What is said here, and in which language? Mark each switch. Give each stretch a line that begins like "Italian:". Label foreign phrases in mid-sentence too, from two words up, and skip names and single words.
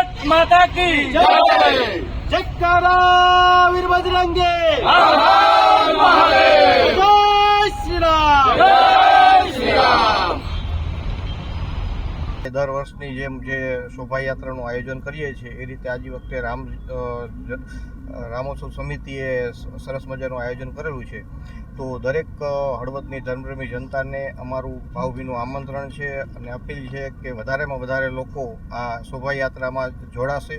Hindi: माता की जय। जयकारा वीर बजरंगी, हर हर महादेव। जय श्री राम। जय श्री राम।
Gujarati: દર વર્ષની જેમ જે શોભાયાત્રાનું આયોજન કરીએ છીએ એ રીતે આજ વખતે રામોત્સવ સમિતિએ સરસ મજાનું આયોજન કરેલું છે. તો દરેક હળવદની ધર્મપ્રેમી જનતાને અમારું ભાવભીનું આમંત્રણ છે અને અપીલ છે કે વધારેમાં વધારે લોકો આ શોભાયાત્રામાં જોડાશે.